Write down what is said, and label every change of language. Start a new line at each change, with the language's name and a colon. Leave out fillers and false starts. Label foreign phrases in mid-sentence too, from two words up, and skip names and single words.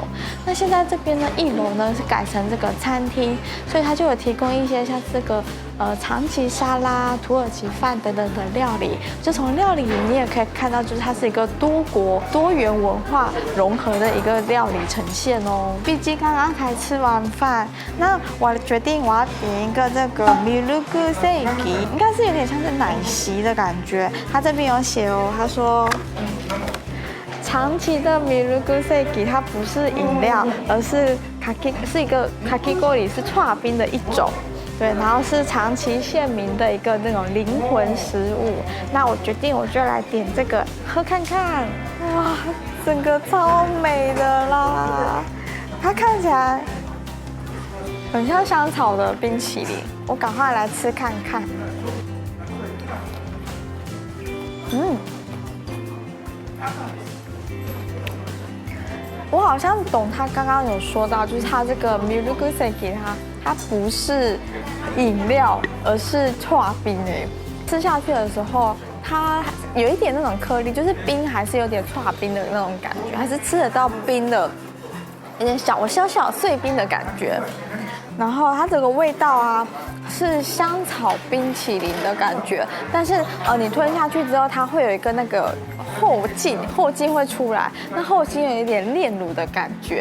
Chinese: 那现在这边呢1楼呢是改成这个餐厅，所以它就有提供一些像这个长崎沙拉、土耳其饭等等的料理。就从料理里你也可以看到，就是它是一个多国多元文化融合的一个料理呈现哦。毕竟刚刚才吃完饭，那我决定我要点一个这个ミルクセーキ，应该是有点像是奶昔的感觉。它这边有写哦，他说长崎的ミルクセーキ它不是饮料，而是是一个かき氷，是剉冰的一种。对，然后是长崎县民的一个那种灵魂食物。那我决定我就来点这个喝看看。哇，整个超美的啦！它看起来很像香草的冰淇淋，我赶快来吃看看。我好像懂他刚刚有说到，就是它这个ミルクセーキ它不是饮料，而是剉冰诶。吃下去的时候，它有一点那种颗粒，就是冰还是有点剉冰的那种感觉，还是吃得到冰的，有点小小碎冰的感觉。然后它这个味道啊，是香草冰淇淋的感觉，但是你吞下去之后，它会有一个那个后劲会出来，那后劲有一点炼乳的感觉。